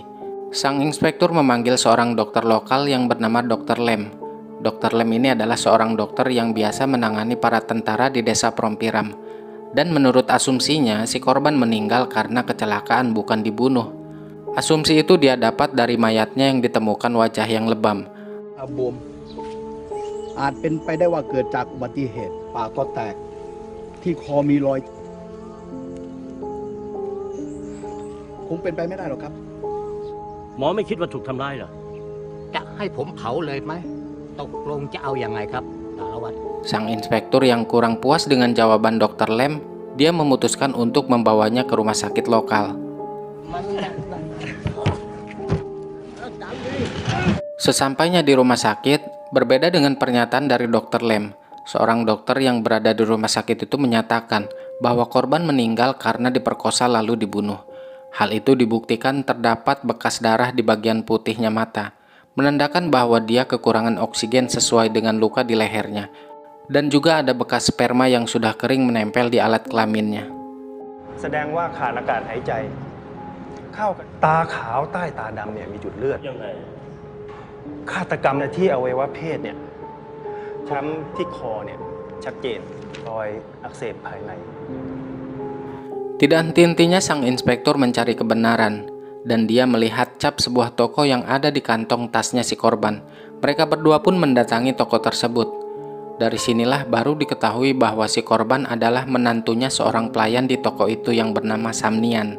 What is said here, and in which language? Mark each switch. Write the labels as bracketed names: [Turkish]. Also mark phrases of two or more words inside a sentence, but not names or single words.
[Indonesian] Sang inspektur memanggil seorang dokter lokal yang bernama Dr. Lem. Dr. Lem ini adalah seorang dokter yang biasa menangani para tentara di desa Prompiram. Dan menurut asumsinya, si korban meninggal karena kecelakaan bukan dibunuh. Asumsi itu dia dapat dari mayatnya yang ditemukan wajah yang lebam. [Thai] อาจเป็นไปได้ว่าเกิดจากอุบัติเหตุปากก็แตกที่คอมีรอยคงเป็นไปไม่ได้หรอกครับหมอไม่คิดว่าถูกทำร้ายเหรอจะให้ผมเผาเลยไหมตกลงจะเอายังไงครับสารวัตร [Indonesian] Sang inspektur yang kurang puas dengan jawaban Dr. Lem, dia memutuskan untuk membawanya ke rumah sakit lokal. Sesampainya di rumah sakit, berbeda dengan pernyataan dari Dr. Lem. Seorang dokter yang berada di rumah sakit itu menyatakan bahwa korban meninggal karena diperkosa lalu dibunuh. Hal itu dibuktikan terdapat bekas darah di bagian putihnya mata, menandakan bahwa dia kekurangan oksigen sesuai dengan luka di lehernya. Dan juga ada bekas sperma yang sudah kering menempel di alat kelaminnya. [Thai] แสดงว่าขาดอากาศหายใจเข้าตาขาวใต้ตาดำเนี่ยมีจุดเลือดยังไงฆาตกรรมเนี่ยที่อวัยวะเพศเนี่ยช้ำที่คอเนี่ยชัดเจนรอยอักเสบภายใน [Indonesian] Tidak henti-hentinya sang inspektur mencari kebenaran. dan dia melihat cap sebuah toko yang ada di kantong tasnya si korban. Mereka berdua pun mendatangi toko tersebut. Dari sinilah baru diketahui bahwa si korban adalah menantunya seorang pelayan di toko itu yang bernama Samnian.